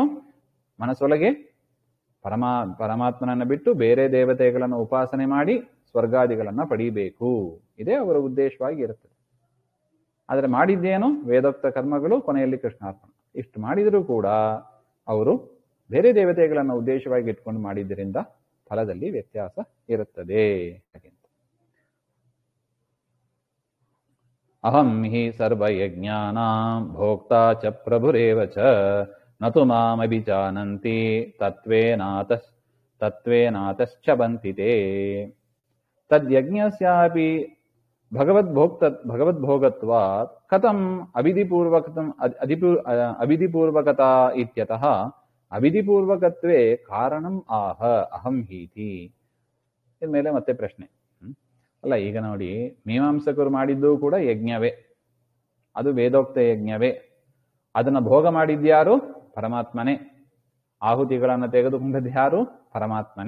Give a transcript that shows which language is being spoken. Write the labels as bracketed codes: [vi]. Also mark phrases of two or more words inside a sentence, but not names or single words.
[kn] ಮನಸ್ಸೊಳಗೆ ಪರಮಾತ್ಮನನ್ನ ಬಿಟ್ಟು ಬೇರೆ ದೇವತೆಗಳನ್ನ ಉಪಾಸನೆ ಮಾಡಿ ಸ್ವರ್ಗಾದಿಗಳನ್ನ ಪಡೀಬೇಕು, ಇದೇ ಅವರ ಉದ್ದೇಶವಾಗಿ ಇರುತ್ತದೆ. ಆದ್ರೆ ಮಾಡಿದ್ದೇನು? ವೇದೋಕ್ತ ಕರ್ಮಗಳು, ಕೊನೆಯಲ್ಲಿ ಕೃಷ್ಣಾರ್ಪಣ. ಇಷ್ಟು ಮಾಡಿದರೂ ಕೂಡ ಅವರು ಬೇರೆ ದೇವತೆಗಳನ್ನ ಉದ್ದೇಶವಾಗಿ ಇಟ್ಕೊಂಡು ಮಾಡಿದ್ದರಿಂದ ಫಲದಲ್ಲಿ ವ್ಯತ್ಯಾಸ ಇರುತ್ತದೆ. [sa] ಅಹಂ ಹಿ ಸರ್ವಯಜ್ಞಾನಾಂ ಭೋಕ್ತಾ ಚ ಪ್ರಭುರೇವ ಚ ನತು ಮಾಮಭಿಜಾನಂತಿ ತತ್ವೇನಾತಶ್ಚ ಬಂತಿತೆ. ತದ್ಯಜ್ಞಸ್ಯಾಪಿ ಭಗವದ್ಭೋಗತ್ವಾತ್ ಕಥಂ ಅವಿಧಿಪೂರ್ವಕತಾ ಇತ್ಯತಃ ಅವಿಧಿಪೂರ್ವಕತ್ವೇ ಕಾರಣಂ ಆಹ ಅಹಂ ಹೀತಿ. [kn] ಇದ್ಮೇಲೆ ಮತ್ತೆ ಪ್ರಶ್ನೆ ಅಲ್ಲ, ಈಗ ನೋಡಿ, ಮೀಮಾಂಸಕರು ಮಾಡಿದ್ದು ಕೂಡ ಯಜ್ಞವೇ, ಅದು ವೇದೋಕ್ತ ಯಜ್ಞವೇ. ಅದನ್ನ ಭೋಗ ಮಾಡಿದ್ಯಾರು? ಪರಮಾತ್ಮನೇ. ಆಹುತಿಗಳನ್ನ ತೆಗೆದುಕೊಂಡದ್ದು ಯಾರು? ಪರಮಾತ್ಮನೇ.